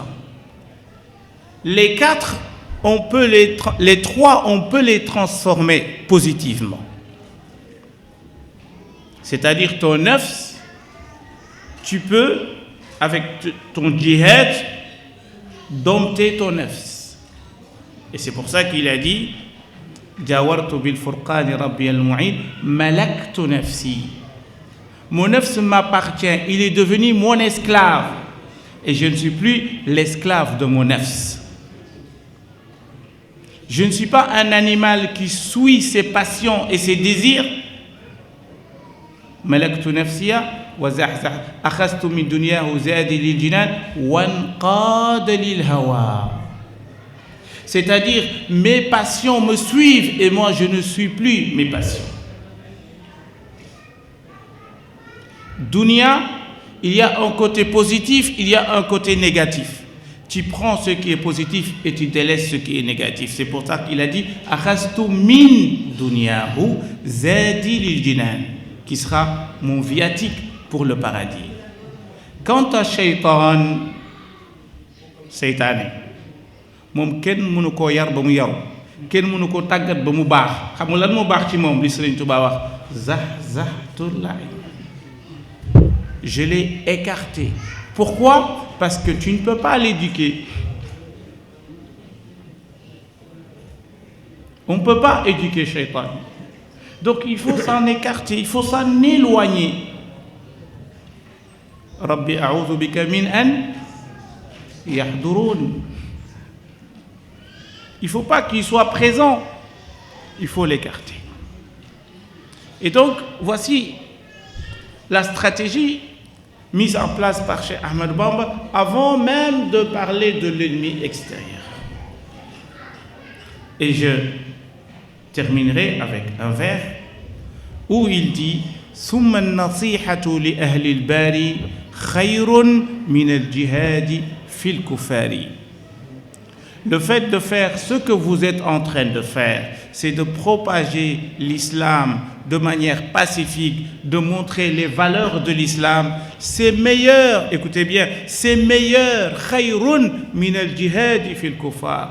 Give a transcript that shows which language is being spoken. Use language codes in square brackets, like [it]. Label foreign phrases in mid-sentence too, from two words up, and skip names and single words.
[fr] Les 4, les 3, on peut les transformer positivement. C'est-à-dire ton nafs, tu peux, avec ton djihad, dompter ton nafs. Et c'est pour ça qu'il a dit [ar] جاورت بالفرقان ربي المعين ملكت نفسي. [fr] Mon nafs m'appartient, il est devenu mon esclave et je ne suis plus l'esclave de mon nafs. Je ne suis pas un animal qui suit ses passions et ses désirs. [ar] ملكت نفسي وزحزحت أخذت من دنياه زادي للجنان وانقاد للهوى. [fr] C'est-à-dire mes passions me suivent et moi je ne suis plus mes passions. Dunya, il y a un côté positif, il y a un côté négatif. Tu prends ce qui est positif et tu délaisses ce qui est négatif. C'est pour ça qu'il a dit [ar] أخذت من دنياه زادي للجنان, [fr] qui sera mon viatique pour le paradis. Quant à [wo] shaytan, seytaane moom kenn mënu koo yar ba mu yaru, kenn mënu koo tàggat ba mu baax. xam nga lan moo baax ci moom li Sëriñ Tuubaa wax [ar] زحزحت اللعين. [fr] je l'ai écarté. Pourquoi? Parce que tu ne peux pas l'éduquer. On ne peut pas éduquer Shaitan. Donc il faut s'en écarter, il faut s'en éloigner. [ar] رب أعوذ بك من أن يحضرون. [fr] Il ne faut pas qu'il soit présent, il faut l'écarter. Et donc, voici la stratégie mise en place par Cheikh Ahmed Bamba avant même de parler de l'ennemi extérieur. Et je terminerai avec un vers où il dit [ar] ثم النصيحة لأهل الباري خير من الجهاد في الكفار. [fr] Le fait de faire ce que vous êtes en train de faire, c'est de propager l'islam de manière pacifique, de montrer les valeurs de l'islam. C'est meilleur, écoutez bien, c'est meilleur, [ar] خير من الجهاد في الكفار.